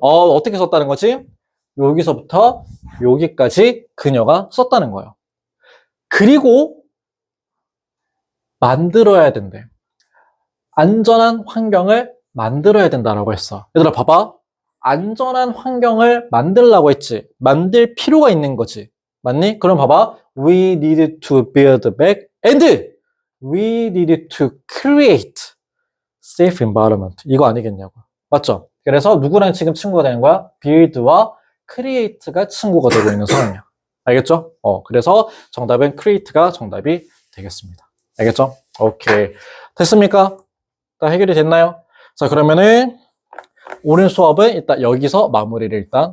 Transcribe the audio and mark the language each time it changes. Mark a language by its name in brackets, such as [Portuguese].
[Korean] 어떻게 썼다는 거지? 여기서부터 여기까지 그녀가 썼다는 거예요. 그리고 만들어야 된대. 안전한 환경을 만들어야 된다라고 했어. 얘들아, 봐봐. 안전한 환경을 만들라고 했지. 만들 필요가 있는 거지. 맞니? 그럼 봐봐. [English] We need to build back and we need to create safe environment. [Korean] 이거 아니겠냐고. 맞죠? 그래서 누구랑 지금 친구가 되는 거야? build와 create가 친구가 되고 있는 상황이야. 알겠죠? 그래서 정답은 create가 정답이 되겠습니다. 알겠죠? 오케이. 됐습니까? 다 해결이 됐나요? 자, 그러면은 오늘 수업은 일단 여기서 마무리를 일단